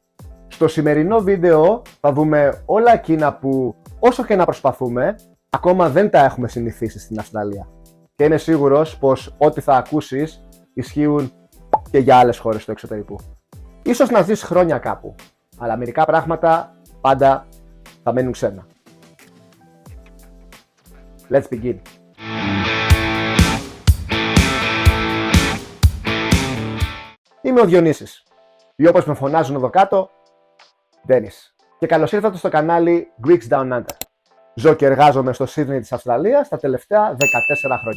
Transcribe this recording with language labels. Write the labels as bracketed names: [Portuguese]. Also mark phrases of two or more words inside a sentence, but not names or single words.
[Greek] Στο σημερινό βίντεο θα δούμε όλα εκείνα που όσο και να προσπαθούμε, ακόμα δεν τα έχουμε συνηθίσει στην Αυστραλία. Και είμαι σίγουρος πως ό,τι θα ακούσεις ισχύουν και για άλλες χώρες του εξωτερικού. Ίσως να ζεις χρόνια κάπου, αλλά μερικά πράγματα πάντα θα μένουν ξένα. [English] Let's begin. [Greek] Είμαι ο Διονύσης ή όπως με φωνάζουν εδώ κάτω, Ντένις. Και καλώς ήρθατε στο κανάλι Greeks Down Under. Ζω και εργάζομαι στο Σίδνεϊ της Αυστραλίας τα τελευταία 14 χρόνια.